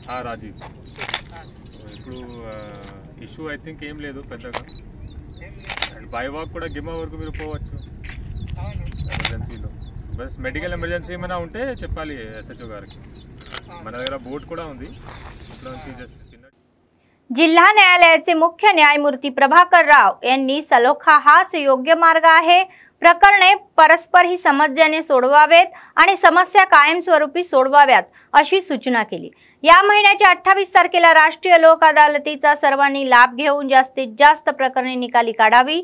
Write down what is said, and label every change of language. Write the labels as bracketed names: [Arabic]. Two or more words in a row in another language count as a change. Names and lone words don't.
[Telugu] రాజీవ్, ఇప్పుడు ఇష్యూ [English] I think [Telugu] ఏం లేదు పెద్దగా, [English] and by walk [Telugu] కూడా గిమ్మా వరకు మీరు పోవచ్చు ఎమర్జెన్సీలో। బస్ [English] medical emergency [Telugu] ఏమైనా ఉంటే చెప్పాలి SHO గారికి। మన దగ్గర బోట్ కూడా ఉంది, ఇట్లా నుంచి జస్ట్ [Marathi] जिल्हा न्यायालयाचे मुख्य न्यायमूर्ती प्रभाकर राव यांनी सलोखा हाच योग्य मार्ग आहे। प्रकरणे परस्पर ही समन्वयाने सोडवावेत आणि समस्या कायमस्वरूपी सोडवाव्यात अशी सूचना केली। या महिन्याच्या 28 तारखेला राष्ट्रीय लोक अदालतीचा सर्वांनी लाभ घेऊन जास्तीत जास्त प्रकरणे निकाली काढावी।